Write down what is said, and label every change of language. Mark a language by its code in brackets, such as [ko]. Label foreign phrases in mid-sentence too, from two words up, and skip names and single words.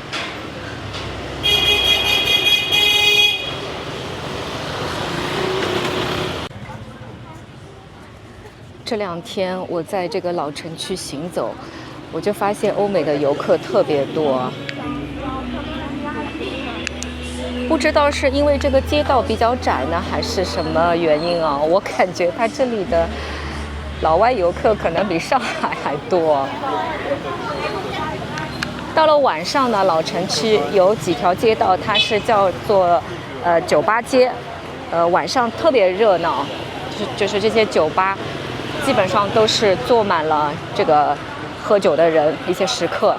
[zh] 這2天我在這個老城區行走，我就發現歐美的遊客特別多。不知道是因為這個街道比較窄呢，還是什麼原因啊？我感覺它這裡的老外遊客可能比上海還多。到了晚上呢，老城區有幾條街道，它是叫做酒吧街， 晚上特別熱鬧，就是這些酒吧基本上都是坐滿了這個喝酒的人，一些食客。